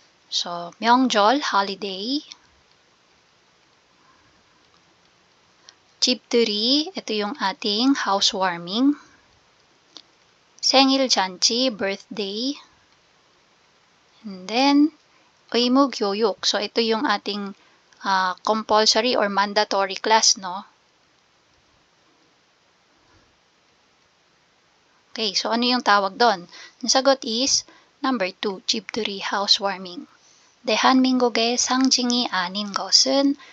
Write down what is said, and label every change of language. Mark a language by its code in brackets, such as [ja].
[en] So, 명절, holiday. [tl] 집들이, ito yung ating housewarming. [ko] 생일 잔치, birthday. [en] And then, 의무교육. [tl] So, ito yung ating [en] compulsory or mandatory class, [tl] no? Okay, so ano yung tawag doon? Ang sagot is number 2, 집들이, housewarming. [ko] 대한민국의 상징이 아닌 것은?